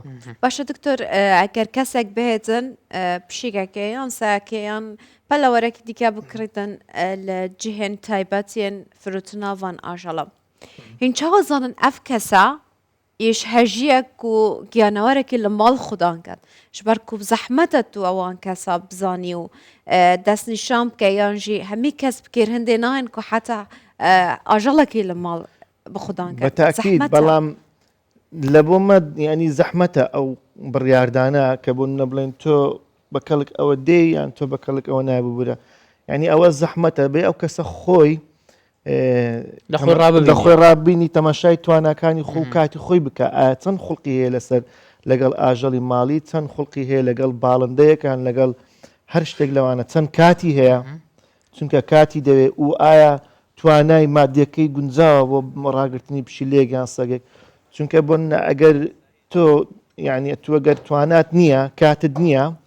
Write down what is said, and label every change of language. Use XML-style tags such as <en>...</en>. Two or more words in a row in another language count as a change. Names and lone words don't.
<ku>باشە دکتۆر ئەگەر کەسێک بهێتن پشیگەکەیان ساکەیان پەلەوەرەکی دیکە بکڕیتن لە جهێن تایبەتیان فروتناوان ئاژەڵە هین چاوەزانن ئەف کەسە ئیش هەژیەک و گیانەوەرەکی لە ماڵ خوددان کرد ji ber ku zehmete tu ewan kesa bizanî û destnîşan bike yan jî hemî kes bikêr hindê nayên ku heta ajalekî li mal bi xudan kir</ku> <ckb>بەتاکید بەڵام لە بۆ مە ینی زەحمەتە ئەو بڕیاردانە کە بۆ نە بڵێن تۆ بەکەڵک ئەوە دێ یان تۆ بەکەڵک ئەوە ناببورە ینی ئەوە زەحمەتە بێ ئەو کەسە خۆی لە خۆی ڕابینی تەماشای تواناکانی خۆ کاتی خۆی بکە ئایا چەند خوڵقی هەیە لەسەر لەگەڵ ئاژەڵی ماڵی چەند خوڵقی هەیە لەگەڵ باڵندەیەکان لەگەڵ هەر شتێک لەوانە چەند کاتی هەیە چونکە کاتی دەوێت و ئایا توانای مادیەکەی گونجاوە بۆ ڕاگررتنی پشیلەیەک یان سەگێک چونکە بۆ ئەگەر تۆ یعنی توەگەر توانات نییە کاتت نییە</ckb>